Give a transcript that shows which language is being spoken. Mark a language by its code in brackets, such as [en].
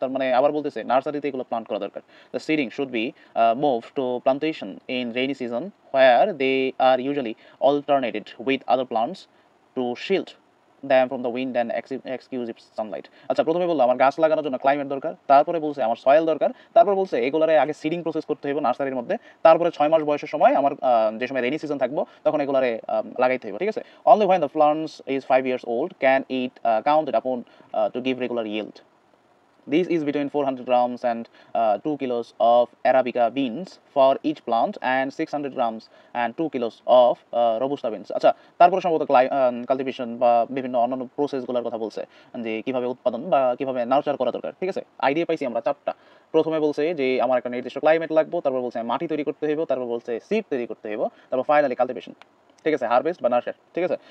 [bn] তার মানে আবার বলতেছে নার্সারিতে এগুলো প্লান্ট করা দরকার। [en] The seeding should be move to plantation in rainy season where they are usually alternated with other plants to shield them from the wind and exclusive sunlight. [bn] আচ্ছা, প্রথমে বললো আমার গাছ লাগানোর জন্য ক্লাইমেট দরকার, তারপরে বলছে আমার সয়েল দরকার, তারপর বলছে এগুলোরে আগে সিডিং প্রসেস করতে হবে নার্সারির মধ্যে, তারপরে 6 মাস বয়সের সময় আমার যে সময় রেনি সিজন থাকবো তখন এগুলোরে লাগাইতে হবে, ঠিক আছে। [en] Only when the plants is 5 years old can it counted upon to give regular yield. This is between 400 grams and 2 kilos of Arabica beans for each plant and 600 grams and 2 kilos of Robusta beans. [bn] আচ্ছা, তারপরে সম্ভবত cultivation বা বিভিন্ন অন্যান্য প্রসেসগুলোর কথা বলছে, যে কিভাবে উৎপাদন বা কিভাবে নার্চার করা দরকার, ঠিক আছে। আইডিয়া পাইছি আমরা চারটা। প্রথমে বলছে যে আমার একটা নির্দিষ্ট ক্লাইমেট লাগবে, তারপর বলছে মাটি তৈরি করতে হইব, তারপর বলছে সিড তৈরি করতে হইব, তারপর ফাইনালি কাল্টিভেশন, ঠিক আছে, হারভেস্ট বা নার্সার, ঠিক আছে।